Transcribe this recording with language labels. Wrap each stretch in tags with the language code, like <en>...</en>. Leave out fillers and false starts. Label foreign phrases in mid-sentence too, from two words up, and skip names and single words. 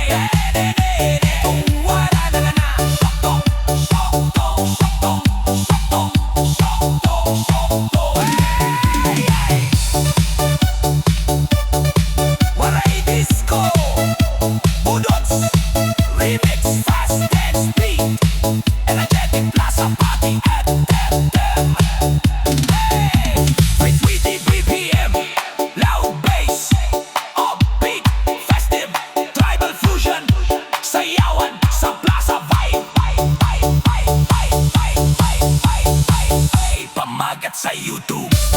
<war>Kung wala na lana, syoktong, syoktong, syoktong, syoktong, syoktong, syoktong.</war> <en>Waray disco, budots, remix, fast dance beat, energetic plaza party anthem. With sweetie BPM, loud bass, upbeat, festive, tribal fusion,</en> <war>sayawan sa plaza vibe. Pamagat sa YouTube.</war>